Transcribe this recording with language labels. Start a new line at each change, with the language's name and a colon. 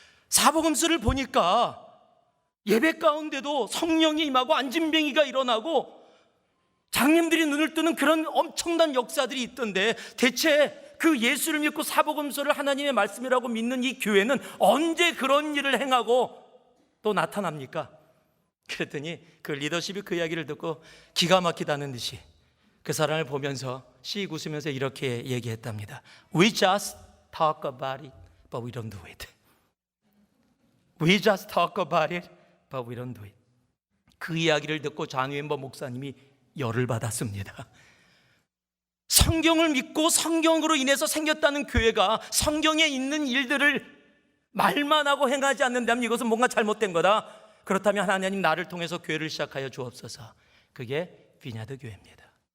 Korean: 사복음서를 보니까 예배 가운데도 성령이 임하고 안진뱅이가 일어나고 장님들이 눈을 뜨는 그런 엄청난 역사들이 있던데, 대체 그 예수를 믿고 사복음서를 하나님의 말씀이라고 믿는 이 교회는 언제 그런 일을 행하고 또 나타납니까? 그랬더니 그 리더십이 그 이야기를 듣고 기가 막히다는 듯이 그 사람을 보면서 씩 웃으면서 이렇게 얘기했답니다.
English: We just talk about it, but we don't do it. We just talk about it, but we don't do it.
Korean: 그 이야기를 듣고 장위엠버 목사님이 열을 받았습니다. 성경을 믿고 성경으로 인해서 생겼다는 교회가 성경에 있는 일들을 말만 하고 행하지 않는다면 이것은 뭔가 잘못된 거다. 그렇다면 하나님, 나를 통해서 교회를 시작하여 주옵소서. 그게 비냐드 교회입니다.